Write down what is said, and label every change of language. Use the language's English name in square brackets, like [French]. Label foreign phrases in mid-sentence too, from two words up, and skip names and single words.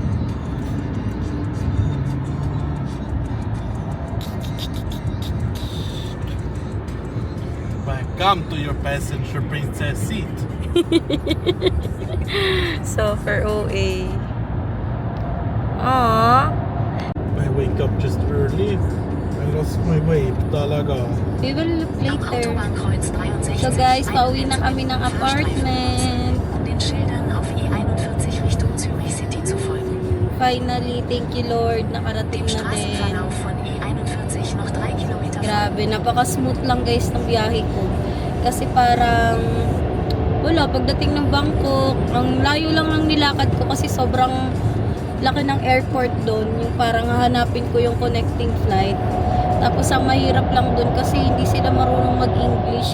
[English] Welcome to your passenger princess seat. So for OA. Aww. I wake up just early. I lost my way talaga. We will look [German] Am [English] later. [German] Autobahnkreuz 63 [English] So guys, [Filipino] pauwi na kami ng apartment. [German] um den Schildern auf E41 Richtung Zürich City zu folgen. [English] Finally, thank you Lord, nakarating [German] Dem [Filipino] na din. [German] Straßenverlauf von E41 noch 3 Kilometer [Filipino] Grabe, napaka-smooth lang guys ng biyahe ko. Kasi parang, wala, pagdating ng Bangkok, ang layo lang ng nilakad ko kasi sobrang laki ng airport doon. Yung parang hahanapin ko yung [English] connecting flight. [Filipino] Tapos ang mahirap lang doon kasi hindi sila marunong mag-English.